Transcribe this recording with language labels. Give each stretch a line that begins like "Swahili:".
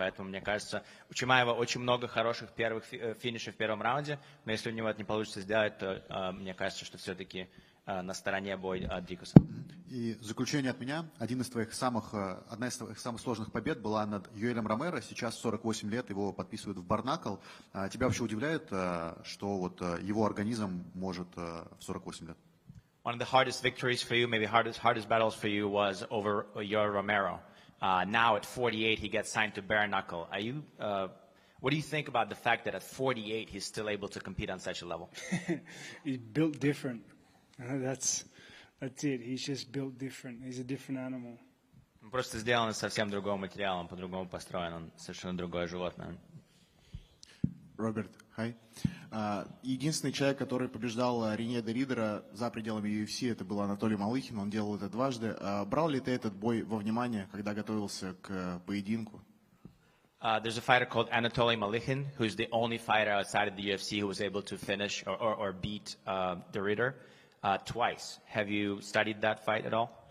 Russian: Поэтому, мне кажется, у Чимаева очень много хороших первых финишей в первом раунде, но если у него это не получится сделать, то мне кажется, что все-таки на стороне бой Дрикуса. И в заключение от меня, одна из твоих самых сложных побед была над Юэлем Ромеро. Сейчас 48 лет, его подписывают в Барнакл. Тебя вообще удивляет, что вот его организм может в 48 лет?
English: One of the hardest victories for you, maybe hardest battles for you was over Yoel Romero. Now at 48 he gets signed to bare knuckle. What do you think about the fact that at 48 he's still able to compete on such a level? He's built different. That's it. He's just built different. He's a different animal.
Russian: Он просто сделан из совсем другого материала, он по-другому построен, он совершенно другое животное. Роберт, hi. Единственный человек, который побеждал Reinier De Ridder за пределами UFC, это был Анатолий Малыхин, он делал это дважды. Брал ли ты этот бой во внимание, когда готовился к поединку?
English: There's a fighter called Anatoly Malikhin, who's the only fighter outside of the UFC who was able to finish or beat De Ridder twice. Have you studied that fight at all?